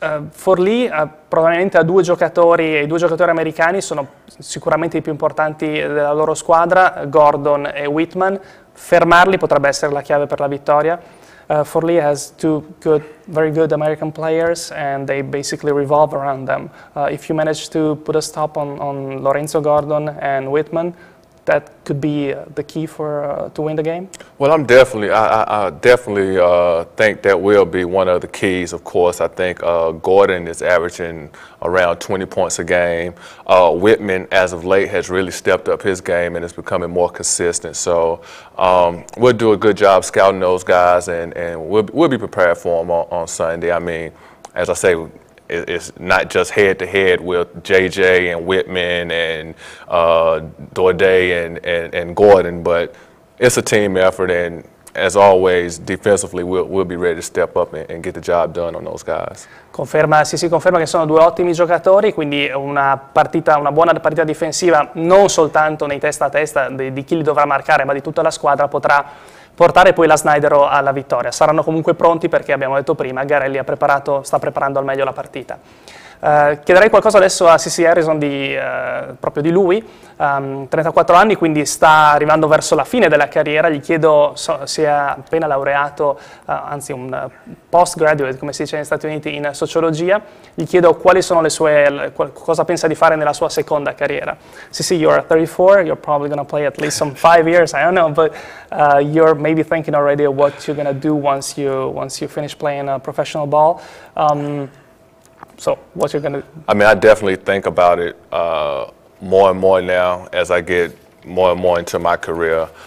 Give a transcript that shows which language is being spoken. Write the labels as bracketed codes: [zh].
[it] Forlì probabilmente ha 2 giocatori, e i 2 giocatori americani sono sicuramente i più importanti della loro squadra, Gordon e Whitman. Fermarli potrebbe essere la chiave per la vittoria. [en] Forlì has 2 very good American players, and they basically revolve around them. If you manage to put a stop on Lorenzo Gordon and Whitman, that could be the key to win the game? Well, I definitely think that will be one of the keys. Of course, I think Gordon is averaging around 20 points a game. Whitman, as of late, has really stepped up his game and is becoming more consistent. So we'll do a good job scouting those guys, and we'll be prepared for them on Sunday. I mean, as I say, it's not just head-to-head with JJ and Whitman and Dorday and Gordon, but it's a team effort, and as always, defensively, we'll be ready to step up and get the job done on those guys. [it] Si conferma che sono 2 ottimi giocatori, quindi una buona partita difensiva, non soltanto nei testa a testa di chi li dovrà marcare, ma di tutta la squadra, potrà portare poi la Snaidero alla vittoria. Saranno comunque pronti perché, abbiamo detto prima, Garelli sta preparando al meglio la partita. Chiederei qualcosa adesso a CC Harrison proprio di lui. 34 anni, quindi sta arrivando verso la fine della carriera. Gli chiedo, si è appena laureato, anzi un postgraduate, come si dice negli Stati Uniti, in sociologia. Gli chiedo quali sono le sue, cosa pensa di fare nella sua seconda carriera. [en] CC, you're 34, you're probably going to play at least some 5 years, I don't know, but you're maybe thinking already of what you're going to do once you finish playing professional ball. So what you're going to do? I mean, I definitely think about it more and more now as I get more and more into my career.